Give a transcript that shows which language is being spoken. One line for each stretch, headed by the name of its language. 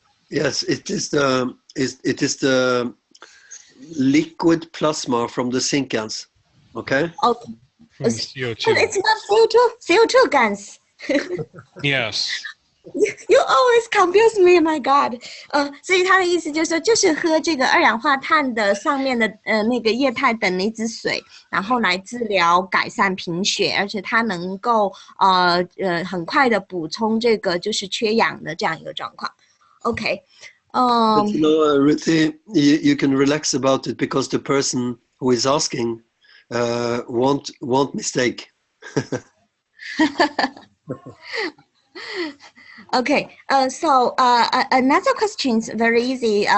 English: Yes, it is the liquid plasma from the zinc GaNs. Okay. Okay. CO2. But it's not CO2 GaNs. Yes. You always confuse me, my God.
Chinese: 所以他的意思就是说，就是喝这个二氧化碳的上面的那个液态等离子水，然后来治疗改善贫血，而且它能够很快的补充这个就是缺氧的这样一个状况。
English: Okay. But Ruthie, you can relax about it because the person who is asking won't mistake. Okay, so another question is very easy.